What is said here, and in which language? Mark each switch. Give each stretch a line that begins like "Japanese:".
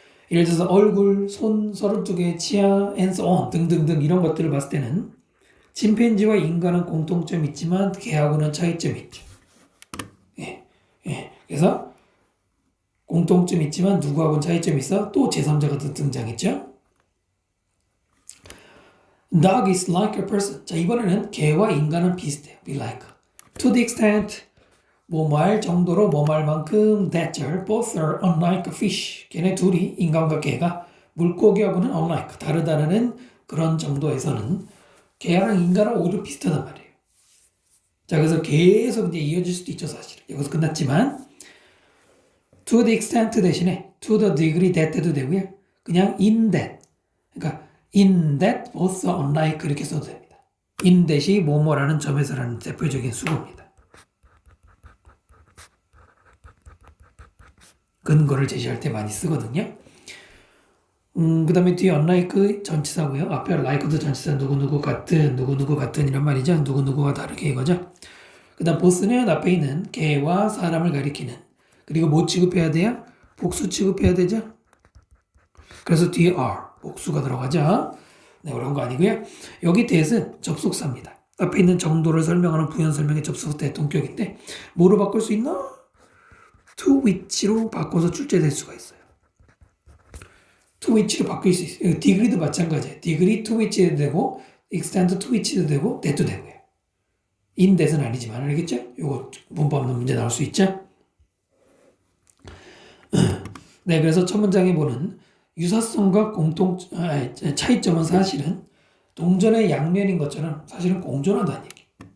Korean: 예를 들어서 얼굴, 손, 32개, 치아,
English: and so on
Korean: 등등등 이런 것들을 봤을 때는 침팬지와 인간은 공통점이 있지만 개하고는 차이점이 있죠. 그래서 공통점이 있지만 누구하고는 차이점이 있어? 또 제3자가 등장했죠.
English: Dog is like a person.
Korean: 자, 이번에는 개와 인간은 비슷해요.
English: Be like. To the extent
Korean: 뭐말 정도로 뭐말만큼
English: that both are unlike fish.
Korean: 걔네 둘이 인간과 개가 물고기하고는 unlike 다르다는 그런 정도에서는 개랑 인간은 오히려 비슷하단 말이에요. 자, 그래서 계속 이제 이어질 수도 있죠, 사실은.
English: 여기서 끝났지만 to the extent
Korean: 대신에
English: to the degree that
Korean: 해도 되고요. 그냥
English: in that.
Korean: 그러니까
English: in that both are unlike
Korean: 이렇게 써도 됩니다. in that이 뭐뭐라는 점에서라는 대표적인 수고입니다. 근거를 제시할 때 많이 쓰거든요. 그 다음에 뒤에 unlike 전치사고요. 앞에 like도 전치사 누구누구 같은 이란 말이죠. 누구누구와 다르게 이거죠. 그 다음 both는 앞에 있는 개와 사람을 가리키는 그리고 뭐 취급해야 돼요? 복수 취급해야 되죠. 그래서 뒤에 are 복수가 들어가죠. 네, 그런 거 아니고요. 여기 that은 접속사입니다. 앞에 있는 정도를 설명하는 부연 설명의 접속사 대동격인데 뭐로 바꿀 수 있나? to which로 바꿔서 출제될 수가 있어요. to which로 바뀔 수 있어요. degree도 마찬가지예요. degree to which도 되고 extent to which도 되고 that도 되고요. in that은 아니지만 알겠죠? 요거 문법 없는 문제 나올 수 있죠? 네, 그래서 첫 문장에 보는 유사성과 차이점은 사실은 동전의 양면인 것처럼 사실은 공존하다는 얘기.